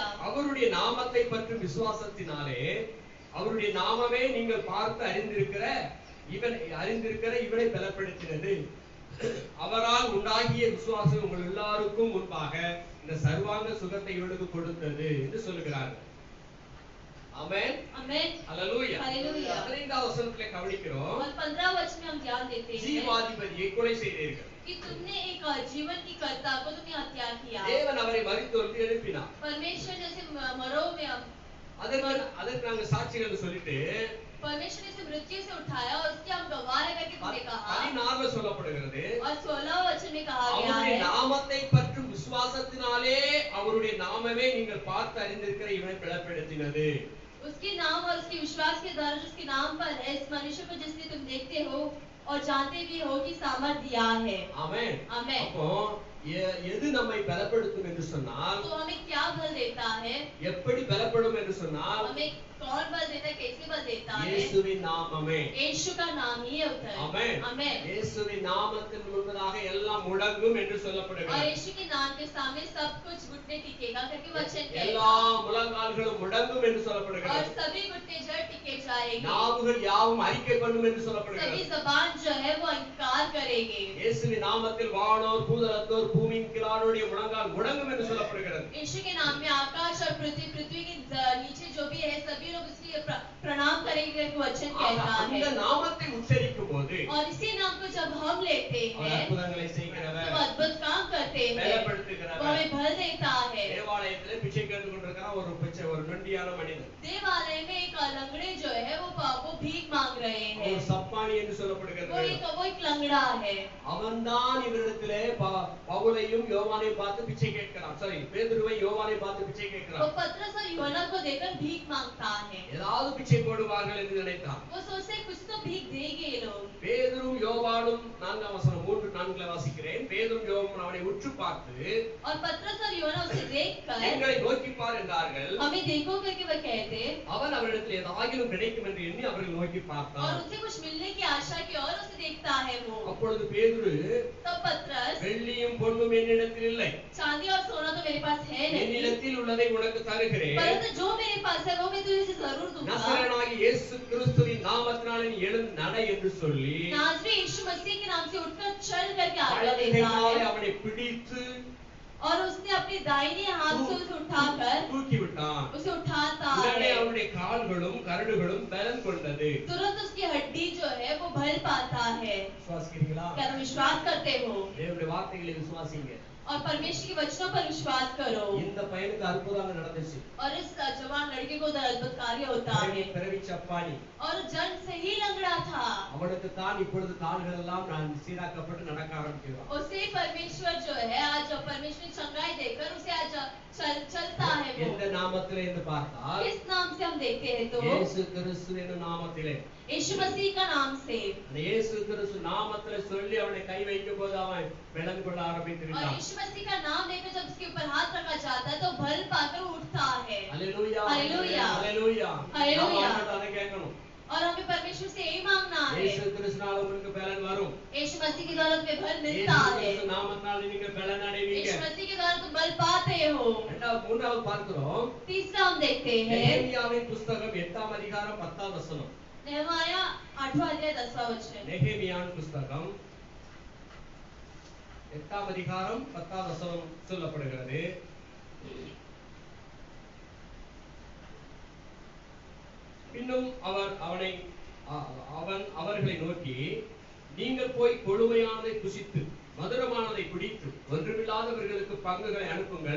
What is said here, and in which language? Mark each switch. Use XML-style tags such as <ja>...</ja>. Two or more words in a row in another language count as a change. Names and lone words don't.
<ta>அவருடைய நாமத்தை பற்றும் விசுவாசத்தினாலே, அவருடைய நாமமே நீங்கள் பார்த்து அறிந்திருக்கிற இவனை பலப்படுத்தினது. அவரால் உண்டாகிய விசுவாசம் உங்கள் எல்லாருக்கும் முன்பாக இந்த சர்வாங்க சுகத்தை இவனுக்கு கொடுத்தது என்று சொல்லுகிறார்கள்.</ta> <hi>आमेन आमेन हालेलुया हालेलुया</hi> <ta>15 वचनத்திலே கவனிக்கிறோம்.</ta> <hi>और 15 वचन में हम ध्यान देते हैं</hi> <ta>ஜீவாதிபதியை கொலை செய்தீர்கள்</ta> <hi>कि तुमने एक जीवन की कर्ता को तुमने हत्या किया.</hi> <ta>தேவன் அவரை மரித்தோரிலிருந்து எழுப்பினார்.</ta> <hi>परमेश्वर जैसे मरो में</hi> <ta>அதற்கு நாங்க சாட்சிகள் சொல்லிட்டு</ta> <hi>परमेश्वर ने इसे मृत्यु से उठाया और उसके हम गवाह है करके तुमने कहा.</hi> <ta>16 சொல்லப்படுகிறது.</ta> <hi>और 16 वचन में कहा गया</hi> <ta>அவருடைய</ta> <hi>है</hi> <ta>நாமத்தை பற்றும் விசுவாசத்தினாலே அவருடைய நாமமே நீங்கள் பார்த்து அறிந்திருக்கிற இவனை பலப்படுத்தினது.</ta> <hi>उसके नाम और उसके विश्वास के द्वारा जिसके नाम पर है इस मनुष्य को जिसने तुम देखते हो और जानते भी हो कि सामर्थ दिया है. आमेन. आमेन.</hi> <ta>அப்போ எது நம்மை பலப்படுத்தும் என்று சொன்னால்,</ta> <hi>तो हमें क्या बल देता है,</hi> <ta>எப்படி பலப்படும் என்று சொன்னால்,</ta> <hi>हमें कौन बल देता है, कैसे बल देता है?</hi> <ta>இயேசுவின் நாமமே.</ta> <hi>यीशु का नाम ही है उधर।</hi> <ta>ஆமென்.</ta> <hi>आमेन।</hi> <ta>இயேசுவின் நாமத்தின் முன்பதாக எல்லாம் முடங்கும் என்று</ta> <hi>और</hi> <ta>சொல்லப்படுகிறது.</ta> <hi>यीशु के नाम के सामने सब कुछ घुटने टिकेगा करके वचन</hi> <ta>எல்லா</ta> <hi>कहता</hi> <ta>முழங்கால்களும் முடங்கும் என்று</ta> <hi>है। और</hi> <ta>சொல்லப்படுகிறது.</ta> <hi>सभी घुटने जड़ टिके जाएंगे,</hi> <ta>நாவுகள் யாவும் அறிக்கை பண்ணும் என்று</ta> <hi>सभी</hi> <ta>சொல்லப்படுகிறது.</ta> <hi>जबान जो है वो इंकार करेंगे।</hi> <ta>இயேசுவின் நாமத்தில் வானோர் பூதலத்தோர் பூமியின் கீழானுடைய முழங்கால் முடங்கும் என்று சொல்லப்படுகிறது.</ta> <hi>यीशु के नाम में आकाश और पृथ्वी के नीचे जो भी है सभी लोग इसलिए प्रणाम करेंगे करके वचन कहता</hi> <ta>அந்த</ta> <hi>है।</hi> <ta>நாமத்தை உச்சரிக்கும் போது</ta> <hi>और इसी नाम को जब हम लेते</hi> <ta>அவர்</ta> <hi>हैं</hi> <ta>அற்புதங்களை</ta> <hi>तो</hi> <ta>செய்கிறவர்,</ta> <hi>अद्भुत काम करते हैं, वो</hi> <ta>பலப்படுத்துகிறவர்.</ta> <hi>हमें बल देता है।</hi> <ta>தேவாலயத்திலே பிச்சை கேட்டுக் கொண்டிருக்கிற ஒரு நொண்டியான மனிதன்,</ta> <hi>देवालय में एक लंगड़े जो है वो भीख मांग रहे हैं।</hi> <ta>ஒரு சப்பானி என்று</ta> <hi>वो</hi> <ta>சொல்லப்படுகிறது.</ta> <hi>एक लंगड़ा है।</hi> <ta>அவன்தான் இவரிடத்திலே பவுலையும் யோவானையும் பார்த்து பிச்சை கேட்கிறான். சரி, பேதுருவை யோவானை பார்த்து பிச்சை</ta> <hi>वो</hi> <ta>கேட்கிறான்.</ta> <hi>पतरस और यूहन्ना को देखकर भीख मांगता है।</hi> <ta>ஏதாவது பிச்சை போடுவார்கள் என்று நினைத்தான்.</ta> <hi>वो सोचते हैं कुछ तो भीख देंगे ये लोग।</hi> <ta>பேதுரும் யோவானும் 4:4 வாசிக்கிறேன். பேதுரும் யோவானும் அவனை உற்று பார்த்து,</ta> <hi>और पतरस और यूहन्ना उसे देखकर</hi> <ta>எங்களை நோக்கி பார் என்றார்கள்.</ta> <hi>हमें देखो करके वह कहते,</hi> <ta>அவன் அவரிடத்தில் ஏதாகிலும் கிடைக்கும் என்று எண்ணி அவர்கள் நோக்கி</ta> <hi>और</hi> <ta>பார்த்தான்.</ta> <hi>उसे कुछ मिलने की आशा की और उसे देखता है वो।</hi> <ta>அப்பொழுது பேதுரு,</ta> <hi>तब पतरस,</hi> <ta>வெள்ளியும் பொன்னும் என்னிடத்தில் இல்லை,</ta> <hi>चांदी और सोना तो मेरे पास है नहीं,</hi> <ta>என்னிடத்தில் உள்ளதை உனக்கு தருகிறேன்.</ta> <hi>परंतु जो मेरे पास है वो मैं तुझे से जरूर दूंगा।</hi> <ta>நசரேயனாகிய இயேசு கிறிஸ்துவின் நாமத்தினாலே நீ எழுந்து நட என்று சொல்லி</ta> <hi>नाज़री यीशु मसीह के नाम से उठकर चल करके आज्ञा</hi> <ta>வலது</ta> <hi>देता</hi> <ta>கையினாலே</ta> <hi>है।</hi> <ta>அவனை பிடித்து</ta> <hi>और उसने अपने दाहिने हाथ से उसे उठाकर</hi> <ta>தூக்கி விட்டான்.</ta> <hi>उसे उठाता</hi> <ta>உடனே</ta> <hi>है।</hi> <ta>அவனுடைய கால்களும் கரடுகளும் பலன் கொண்டது.</ta> <hi>तुरंत उसकी हड्डी जो है वो बल पाता है।</hi> <ta>விசுவாசிக்கிறீங்களா?</ta> <hi>क्या तुम विश्वास करते हो?</hi> <ta>தேவனுடைய வார்த்தைகளை விசுவாசிங்க.</ta> <hi>और परमेश्वर के वचनों पर विश्वास करो।</hi> <ta>இந்த பையனுக்கு அற்புதம் நடந்துச்சு.</ta> <hi>और इस जवान लड़के को उधर अद्भुत कार्य होता है।</hi> <ta>பிறவி சப்பானி.</ta> <hi>और जन्म से ही लंगड़ा था।</hi> <ta>அவனுக்கு தான் இப்பொழுது கால்கள் எல்லாம் சீராக்கப்பட்டு நடக்க ஆரம்பிக்கிறான்.</ta> <hi>उसे परमेश्वर जो है आज परमेश्वर ने चंगाई देकर उसे आज चलता है वो।</hi> <ta>எந்த நாமத்திலே என்று பார்த்தால்</ta> <hi>किस नाम से हम देखते हैं तो</hi> <ta>இயேசு கிறிஸ்துவின் நாமத்திலே.</ta> <hi>यीशु मसीह का नाम से।</hi> <ta>அந்த இயேசு கிறிஸ்து நாமத்திலே சொல்லி அவனை கை வைக்கும் போது அவன் பலன் கொள்ள</ta> <hi>और</hi> <ta>ஆரம்பித்திருந்தான்.</ta> <hi>यीशु मसीह का नाम लेकर जब उसके ऊपर हाथ रखा जाता है तो बल पाकर उठता है।</hi> <ta>அல்லேலூயா, அல்லேலூயா. அல்லேலூயா. அல்லேலூயா. நாம அதை கேட்கணும்.</ta> <hi>और हमें परमेश्वर से यही मांगना है।</hi> <ta>இயேசு கிறிஸ்துனால உங்களுக்கு பலன் வரும்.</ta> <hi>यीशु मसीह के द्वारा तुम्हें बल</hi> <ta>இயேசு</ta> <hi>मिलता है।</hi> <ta>கிறிஸ்து நாமத்தினால நீங்க பலன் அடைவீங்க.</ta> <hi>यीशु मसीह के द्वारा तुम बल पाते हो।</hi> <ta>மூன்றாவது பார்க்கிறோம்.</ta> <hi>तीसरा हम देखते हैं</hi> <ta>நெகேமியாவின் புத்தகம் 8ஆம் அதிகாரம் 10ஆம் வசனம்.</ta> <hi>नहमाया 8वां अध्याय 10वां वचन।</hi> <ta>நெகேமியாவின் புத்தகம் 8ஆம் அதிகாரம் 10ஆம் வசனம் சொல்லப்படுகிறது. இன்னும் அவன் அவர்களை நோக்கி, நீங்கள் போய் கொழுமையானதை புசித்து மதுரமானதை குடித்து ஒன்றுமில்லாதவர்களுக்கு பங்குகளை அனுப்புங்கள்.</ta>